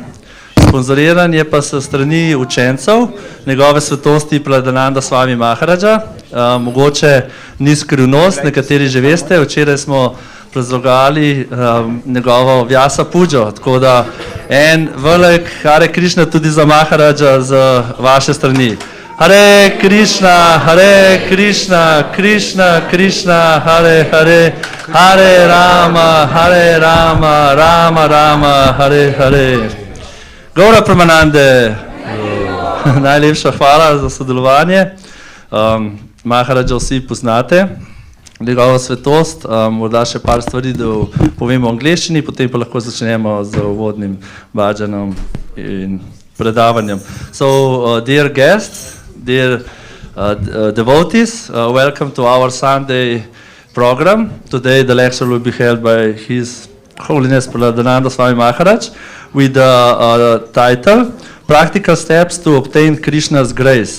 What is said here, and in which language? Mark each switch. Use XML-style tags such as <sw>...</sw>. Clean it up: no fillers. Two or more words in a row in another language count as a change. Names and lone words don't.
<sl>Sponzoriran je pa se strani učencev njegove svetosti Prahladananda Swami Maharaja. Mogoče ni skrivnost, nekateri že veste, včeraj smo praznovali njegovo Vyasa Pujo, tako da en velik</sl> <sa>Hare Krišna</sa> <sl>tudi za Maharaja z vaše strani.</sl> <sa>Hare Krišna, Hare Krišna, Krišna, Krišna, Hare Hare, Hare Rama, Hare Rama, Rama Rama, Hare Hare.</sa> <sl>Gaura Prahladanande, najlepša hvala za sodelovanje. Maharaja vsi poznate, njegovo svetost, morda še par stvari, da povemo v angleščini, potem pa lahko začnemo z uvodnim bhajanom in predavanjem.</sl> <en>So, dear guests, dear devotees, welcome to our Sunday program. Today the lecture will be held by His Holiness Prahladananda Swami Maharaj with the title Practical Steps to Obtain Krishna's Grace.</en>